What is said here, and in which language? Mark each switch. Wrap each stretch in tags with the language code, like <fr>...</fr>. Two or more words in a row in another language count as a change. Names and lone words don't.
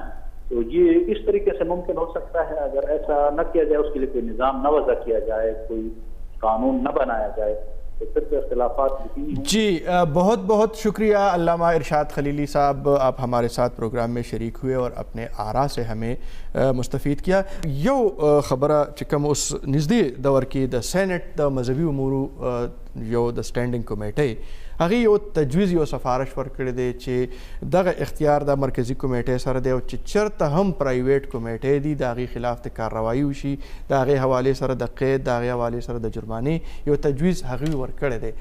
<ur>تو یہ اس طریقے سے ممکن ہو سکتا ہے۔ اگر ایسا نہ کیا جائے، اس کے لیے کوئی نظام نہ وضع کیا جائے، کوئی قانون نہ بنایا جائے، تو پھر تو اختلافات یقینی ہوں۔ جی بہت بہت شکریہ علامہ ارشاد خلیلی صاحب، آپ ہمارے ساتھ پروگرام میں شریک ہوئے اور اپنے آراء سے ہمیں مستفید کیا۔</ur> <ps>یو خبرہ چکم اس نزدی دور کی دا سینٹ دا مذہبی امورو یو دا</ps> <en>standing committee</en> <ps>هغه یو تجویز یو سفارش ورکړی دی چې دغه اختیار د مرکزی کمیټې سره دی او چې چرته هم پرایویټ کمیټې دي د هغې خلاف د کارروایي وشي، د هغې حوالې سره د قید، د هغې حوالې سره د جرمانې یو تجویز هغوی ورکړی دی۔</ps>